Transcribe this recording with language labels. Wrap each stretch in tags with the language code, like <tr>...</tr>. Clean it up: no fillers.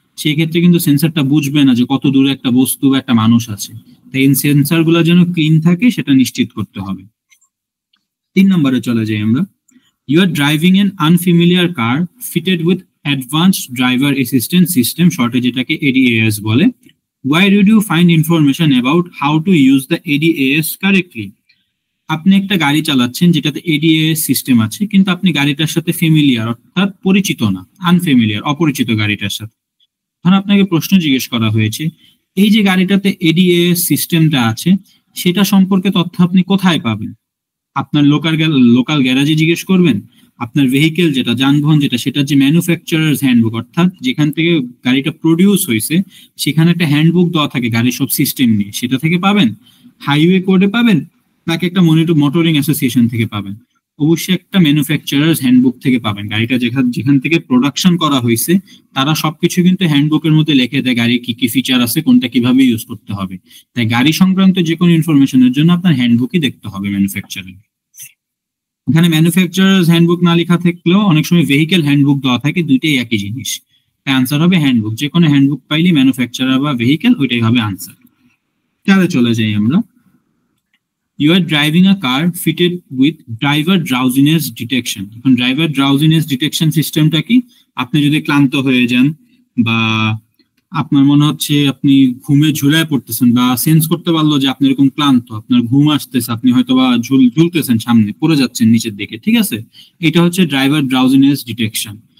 <bn>সেই ক্ষেত্রে কিন্তু সেন্সরটা বুঝবে না যে কত দূরে একটা বস্তু বা একটা মানুষ আছে। তাই এই সেন্সর গুলো যেন ক্লিন থাকে সেটা নিশ্চিত করতে হবে। 3 নম্বরে চলে যাই আমরা,</bn> <en>you are driving an unfamiliar car fitted with advanced driver assistance system,</en> <bn>শর্টে যেটাকে এডিএএস বলে।</bn> <en>Why did you find information about how to use the ADAS correctly?</en> <bn>আপনি একটা গাড়ি চালাচ্ছেন যেটাতে এডিএএস সিস্টেম আছে, কিন্তু আপনি গাড়িটার সাথে ফ্যামিলিয়ার অর্থাৎ পরিচিত না, আনফ্যামিলিয়ার, অপরিচিত গাড়িটার সাথে। তখন আপনাকে প্রশ্ন জিজ্ঞেস করা হয়েছে, এই যে গাড়িটাতে এডিএএস সিস্টেমটা আছে সেটা সম্পর্কে তথ্য আপনি কোথায় পাবেন? আপনার লোকাল গ্যারাজে জিজ্ঞেস করবেন, আপনার ভেহিকেল যেটা, যানবাহন যেটা, সেটার যে ম্যানুফ্যাকচারার্স হ্যান্ডবুক, অর্থাৎ যেখান থেকে গাড়িটা প্রডিউস হয়েছে সেখানে একটা হ্যান্ডবুক দেওয়া থাকে গাড়ির সব সিস্টেম নিয়ে, সেটা থেকে পাবেন, হাইওয়ে কোডে পাবেন, নাকি একটা মোটরিং অ্যাসোসিয়েশন থেকে পাবেন? অবশ্যই একটা ম্যানুফ্যাকচারার্স হ্যান্ডবুক থেকে পাবেন। গাড়িটা যেখান থেকে প্রোডাকশন করা হয়েছে তারা সবকিছু কিন্তু হ্যান্ডবুকের মধ্যে লিখে দেয়, গাড়ির কি কি ফিচার আছে, কোনটা কিভাবে ইউজ করতে হবে। তাই গাড়ি সংক্রান্ত যে কোনো ইনফরমেশনের জন্য আপনার হ্যান্ডবুকই দেখতে হবে ম্যানুফ্যাকচারার। এখানে ম্যানুফ্যাকচারার্স হ্যান্ডবুক না লেখা থাকলেও অনেক সময় ভেহিকেল হ্যান্ডবুক দেওয়া থাকে, দুইটাই একই জিনিস। তাই আনসার হবে হ্যান্ডবুক। যে কোনো হ্যান্ডবুক পাইলে ম্যানুফ্যাকচারার বা ভেহিকেল, ওইটাই হবে আনসার। তাহলে চলে যাই আমরা।</bn> <en>You are driving a car fitted with driver drowsiness detection.</en> <bn>এখন ড্রাইভার ড্রাউজিনেস ডিটেকশন সিস্টেমটা কি? আপনি যদি ক্লান্ত হয়ে যান বা আপনার মনে হচ্ছে আপনি ঘুমে ঝুলায় পড়তেছেন বা সেন্স করতে পারলো যে আপনি এরকম ক্লান্ত, আপনার ঘুম আসতেছে, আপনি হয়তো বা ঝুলতেছেন, সামনে পড়ে যাচ্ছেন নিচের দিকে, ঠিক আছে, এটা হচ্ছে ড্রাইভার ড্রাউজিনেস ডিটেকশন।</bn>